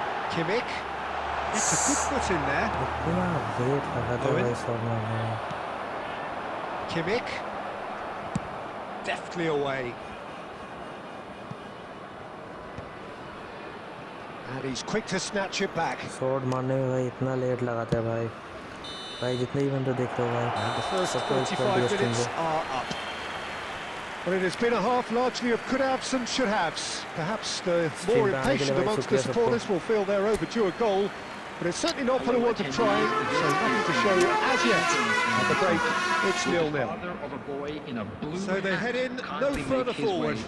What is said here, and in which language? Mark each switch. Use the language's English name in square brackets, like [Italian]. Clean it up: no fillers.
[English] Kimmich. It's a good foot in there. Owen. Kimmich. Deftly away. And he's quick to snatch it back. [Hindi] Shot मारने में भाई इतना late लगाता है भाई. भाई जितने भी बंदे देख रहे हो भाई. [English] And the first 45 minutes are up. Well, it has been a half largely of could-haves and should-haves. Perhaps the more impatient amongst the supporters will feel they're overdue a goal, but it's certainly not for the want of trying, so nothing to show as yet. At the break, it's 0-0. So they head in no further forward.